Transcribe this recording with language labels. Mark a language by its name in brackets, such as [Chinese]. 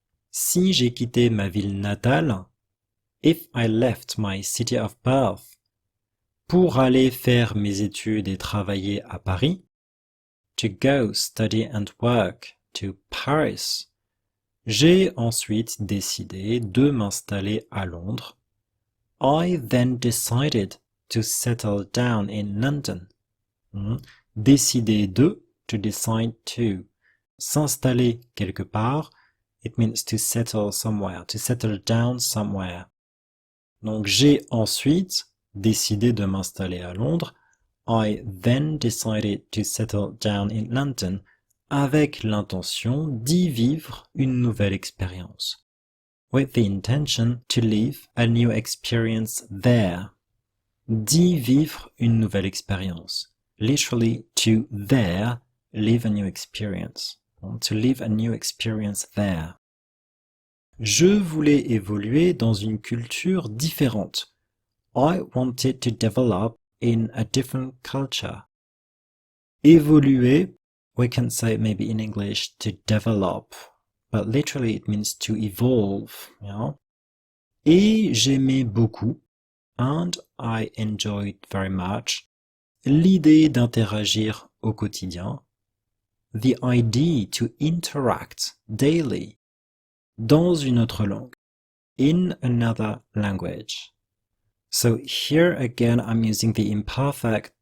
[French] Si j'ai quitté ma ville natale, [English] if I left my city of birth, [French] pour aller faire mes études et travailler à Paris, [English] to go study and work to Paris, [French] j'ai ensuite décidé de m'installer à Londres. [English] I then decided to settle down in London. Décider de, to decide to. [French] S'installer quelque part, [English] it means to settle somewhere, to settle down somewhere. [French] Donc j'ai ensuite décidé de m'installer à Londres. [English] I then decided to settle down in London [French] avec l'intention d'y vivre une nouvelle expérience. [English] With the intention to live a new experience there. [French] D'y vivre une nouvelle expérience. [English] Literally, to there, live a new experience. To live a new experience there. [French] Je voulais évoluer dans une culture différente. [English] I wanted to develop in a different culture. Évoluer, we can say maybe in English to develop, but literally it means to evolve. [French] Et j'aimais beaucoup, [English] and I enjoyed very much, [French] l'idée d'interagir au quotidien, [English] the idea to interact daily, [French] dans une autre langue, [English] in another language. So here again I'm using the imperfect